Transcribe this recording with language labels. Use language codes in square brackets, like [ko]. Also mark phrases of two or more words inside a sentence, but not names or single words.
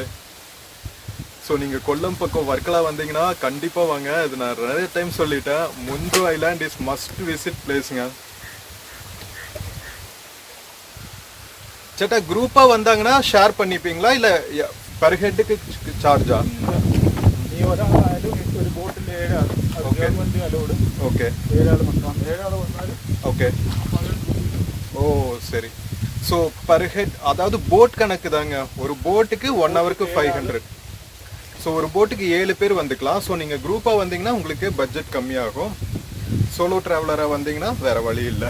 [ta] ஸோ நீங்கள் கொல்லம் பக்கம் வர்க்கலா வந்தீங்கன்னா கண்டிப்பாக வாங்க. இது நான் நிறைய டைம் சொல்லிட்டேன், முன்ட்ரோ ஐலாண்ட் [en] is must visit place. [ta] சேட்டா குரூப்பாக வந்தாங்கன்னா ஷேர் பண்ணிப்பீங்களா இல்லை [en] per head [ta] சார்ஜா? [ml] നീ ഒരാളായാലും ഒരു ബോട്ടിൽ 7 ആൾ, അത് [en] government allowed. [ml] ഓക്കെ, 7 ആൾ മൊത്തം 7 ആൾ വന്നാൽ [ta] ஓகே. ஓ சரி. [en] so per head, [ta] அதாவது போட் கணக்கு தாங்க. ஒரு போட்டுக்கு 1 ஹவருக்கு 500. ஸோ ஒரு போட்டுக்கு 7 பேர் வந்துக்கலாம். ஸோ நீங்கள் குரூப்பாக வந்தீங்கன்னா உங்களுக்கு பட்ஜெட் கம்மியாகும். [en] solo traveller [ta] வந்தீங்கன்னா வேறு வழி இல்லை.